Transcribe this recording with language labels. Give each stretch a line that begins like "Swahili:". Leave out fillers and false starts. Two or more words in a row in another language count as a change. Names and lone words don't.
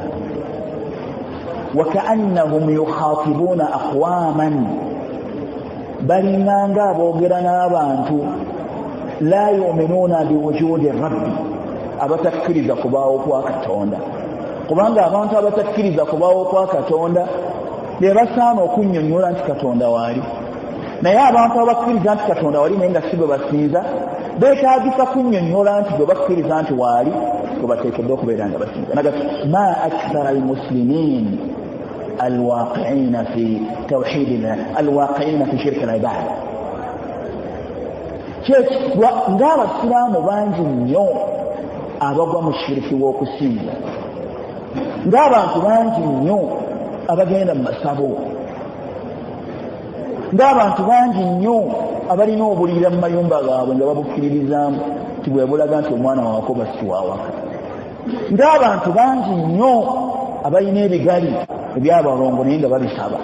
Arabic: وكأنهم يخاطبون أقواما,
Ganda: balinganga aboogera n'abantu
Arabic: لا يؤمنون بوجود ربي,
Ganda: abatakkiriza kubaawo kwa Katonda. Kubanga abantu abatakkiriza kubaawo kwa Katonda be basaana okunnyonnyola nti Katonda waali, naye abantu abakkiriza nti Katonda wali naye nga si bwe basinza beetaagisa kunnyonnyola nti bwe bakkiriza nti waali bwe bateekeddwa okubeera nga basinza.
Arabic: ما أكثر المسلمين الواقعين في توحيدنا الواقعين في شرك العبادة,
Ganda: ng'abasiraamu bangi nnyo abagwa mu shiriki w'okusinza, ng'abantu bangi nnyo abagenda mu masabo, ng'abantu bangi nnyo abalina obulira mu mayumba gaabwe nga babukkiririzaamu ti bwe bulaga nti omwana waako basiwawaka, ng'abantu bangi nnyo abalina ebigali ebyabalongo naye nga babisaba.